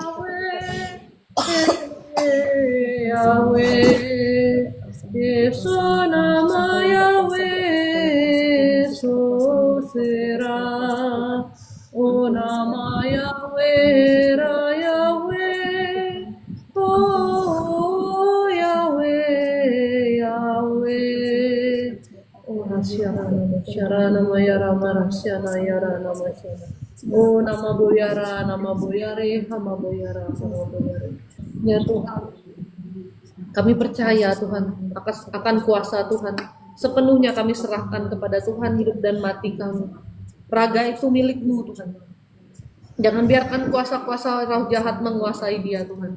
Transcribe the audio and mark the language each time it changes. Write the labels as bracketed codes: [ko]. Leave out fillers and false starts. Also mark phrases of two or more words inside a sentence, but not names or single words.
[id] Yahweh, Yahweh, Yesu nama Yahweh, Sosera, O nama Yahweh, Hera, Yahweh, Oh Yahweh, Yahweh. Oh, Syara nama Yara Marasyana Yara nama Syana. Oh, nama Boyara, nama Boyare, nama Boyara, nama Boyare. Ya Tuhan, kami percaya Tuhan akan kuasa Tuhan. Sepenuhnya kami serahkan kepada Tuhan hidup dan mati kami. Raga itu milikmu Tuhan. Jangan biarkan kuasa-kuasa roh jahat menguasai dia Tuhan.